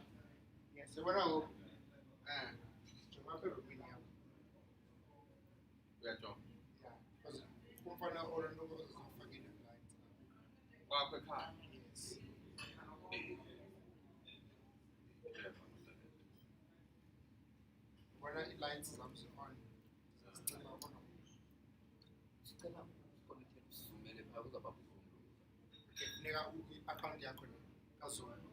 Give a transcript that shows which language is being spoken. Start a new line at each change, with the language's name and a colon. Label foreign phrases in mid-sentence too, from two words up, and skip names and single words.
Xhosa: Yes, yabona ngoku. Jonga Rumi yakho. Uyajonga.
English: Yeah, because
Xhosa: kumfana Orlando uzofaka
English: in lines.
Xhosa: Kwakho ekhaya. Yes. Bona i-lines zami zi-on. Zicela bona kufuneka i-account yakho le kaZoom.